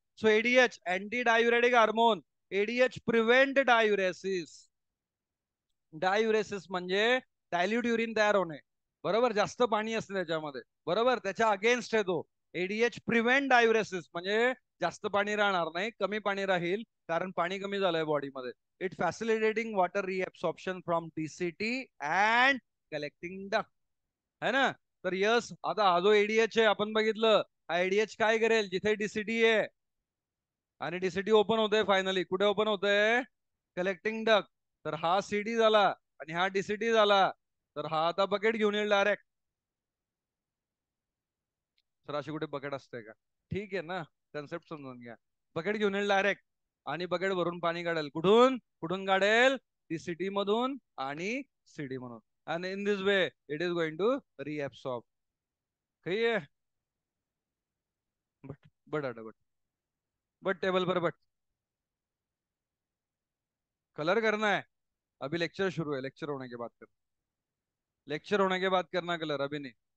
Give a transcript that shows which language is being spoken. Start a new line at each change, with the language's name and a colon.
English: So ADH, anti diuretic hormone. ADH prevent diuresis.
Marathi: डायुरेसिस म्हणजे dilute urine तयार होणे. बरोबर. जास्त पाणी असते त्याच्यामध्ये. बरोबर. त्याच्या अगेन्स्ट आहे तो.
English: ADH prevent diuresis
Marathi: म्हणजे जास्त पाणी राहणार नाही, कमी पाणी राहील, कारण पाणी कमी झालंय बॉडीमध्ये.
English: It facilitating water reabsorption from DCT and collecting duct, है ना.
Marathi: तर यस, आता हा जो एडीएच आहे आपण बघितलं, हा एडीएच काय करेल? जिथे डीसीटी आहे आणि डीसीटी ओपन होतंय फायनली, कुठे ओपन होतंय? Collecting duct. तर हा सीडी झाला आणि हा डीसीटी झाला. तर हा आता बकेट घेऊन येईल डायरेक्ट. सर अशी कुठे बकेट असते का? ठीक आहे ना, कन्सेप्ट समजून घ्या. बकेट घेऊन येईल डायरेक्ट आणि बकेट भरून पाणी काढेल. कुठून कुठून काढेल? डीसीटी मधून आणि सीडी म्हणून. आणि
English: In this way it is going to reabsorb.
Marathi: काही आहे?
Hindi: बट बट बट टेबल पर बट कलर करना है. अभी लेक्चर शुरू है, लेक्चर होने के बाद कर, लेक्चर होने के बाद करना कलर, अभी नहीं.